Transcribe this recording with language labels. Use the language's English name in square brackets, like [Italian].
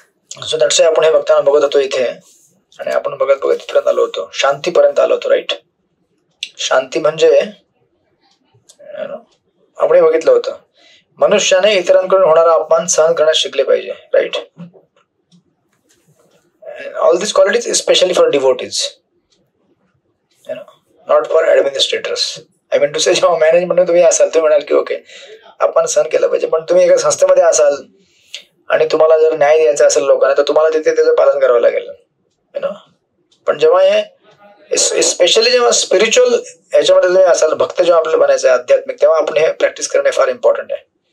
[English] so that's why [Marathi] आपण हे बघताना बघत होतो इथे, आणि आपण बघत बघत इथपर्यंत आलो होतो, शांतीपर्यंत आलो होतो. राईट? शांती म्हणजे आपण बघितलं होतं, मनुष्याने इतरांकडून होणारा अपमान सहन करण्यास शिकले पाहिजे. [English] Right? All this qualities specially for devotees, not for administrators. I mean to say, [Marathi] जेव्हा मॅनेजमेंट तुम्ही असाल तुम्ही म्हणाल की ओके आपण सहन केलं पाहिजे, पण तुम्ही एका संस्थेमध्ये असाल आणि तुम्हाला जर न्याय द्यायचा असेल लोकांना, तर तुम्हाला तिथे त्याचं पालन करावं लागेल. पण जेव्हा हे स्पेशली जेव्हा स्पिरिच्युअल याच्यामध्ये तुम्ही असाल, भक्त जेव्हा आपल्याला बनायचं आहे, आध्यात्मिक, तेव्हा आपण हे प्रॅक्टिस करणे फार इम्पॉर्टंट आहे.